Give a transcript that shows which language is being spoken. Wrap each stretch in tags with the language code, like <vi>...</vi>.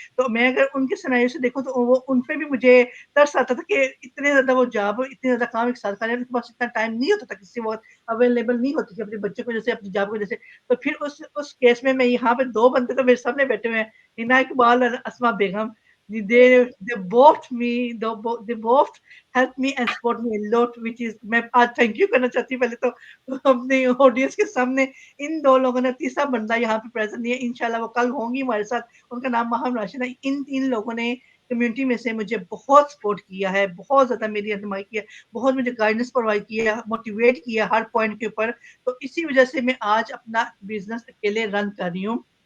<hi>तो मैं अगर उनके सिनेरियो से देखूं, तो वो उन पे भी मुझे तरस आता था कि इतने ज्यादा वो जॉब, इतने ज्यादा काम एक साथ कर रहे हैं, उनके पास इतना टाइम नहीं होता था, किसी वक्त अवेलेबल नहीं होती थी अपने बच्चों को जैसे, अपनी जॉब को जैसे। तो फिर उस केस में मैं यहाँ पे 2 बंदे तो मेरे सामने बैठे हुए हैं, हिना इकबाल और अस्मा बेगम।</hi> <en>they both me they both help me and support me a lot, which is</en> <hi>मैं आज थैंक यू करना चाहती हूँ पहले तो अपने ऑडियंस के सामने। इन 2 लोगों ने, तीसरा बंदा यहाँ पे प्रेजेंट नहीं है, इंशाल्लाह वो कल होंगी हमारे साथ, उनका नाम महम राशिद है। इन 3 लोगों ने कम्युनिटी में से मुझे बहुत सपोर्ट किया है, बहुत ज़्यादा मेरी रहनुमाई की है, बहुत मुझे गाइडेंस प्रोवाइड किया है, मोटिवेट किया हर पॉइंट के ऊपर। तो इसी वजह से मैं आज अपना बिज़नेस अकेले रन कर रही हूँ।</hi>